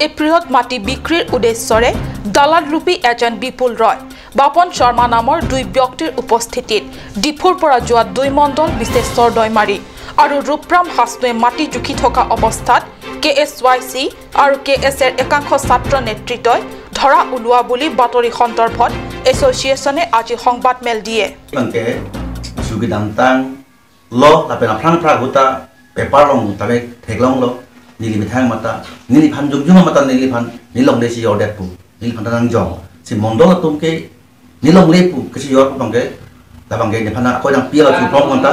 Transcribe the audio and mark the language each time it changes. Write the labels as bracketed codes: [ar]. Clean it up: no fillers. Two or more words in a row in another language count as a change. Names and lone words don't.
[as] এপ্ৰিলত মাটি বিক্ৰীৰ উদ্দেশ্যৰে দালাল ৰূপী এজন বিপুল ৰয় বাপন শৰ্মা নামৰ দুই ব্যক্তিৰ উপস্থিতিত ডিফুৰ পৰা যোৱা দুই মণ্ডল বিশেষৰ দৈমাৰী আৰু ৰূপৰাম হাছনুৱে মাটি জুখি থকা অৱস্থাত KSYC আৰু KSৰ একাংশ ছাত্ৰ নেতৃত্বই ধৰা ওলোৱা বুলি বাতৰি সন্দৰ্ভত এছ'চিয়েশ্যনে আজি সংবাদ মেল দিয়ে [mjw] nilibithang mata niliphan jungjung mata niliphan nilong desi ordet pu niliphan tanang jong si mondol atum ke nilong le pu ke si yor bangke la bangke ni phana ko dang pia chu prong mata